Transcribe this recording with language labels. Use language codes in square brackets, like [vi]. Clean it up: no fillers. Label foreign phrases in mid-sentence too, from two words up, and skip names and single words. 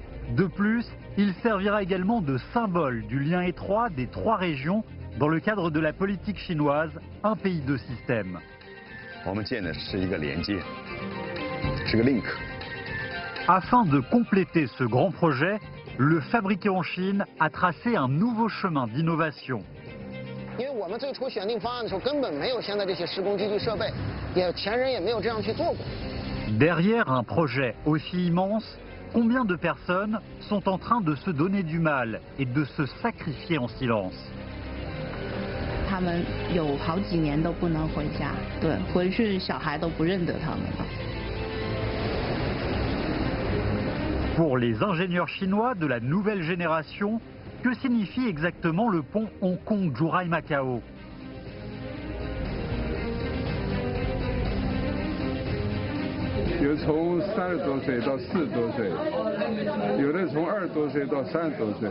[fr] De plus, il servira également de symbole du lien étroit des trois régions dans le cadre de la politique chinoise, un pays deux systèmes. Afin de compléter ce grand projet, le fabriqué en Chine a tracé un nouveau chemin d'innovation. [zh] 因为我们最初选定方案的时候，根本没有现在这些施工机具设备，前人也没有这样去做过。 [fr] Derrière un projet aussi immense, combien de personnes sont en train de se donner du mal et de se sacrifier en silence? [zh] 他们有好几年都不能回家，对，回去小孩都不认得他们了。 [fr] Pour les ingénieurs chinois de la nouvelle génération, que signifie exactement le pont Hong Kong Zhuhai-Macao? [zh] 有从30多岁到40多岁，有的从20多岁到30多岁。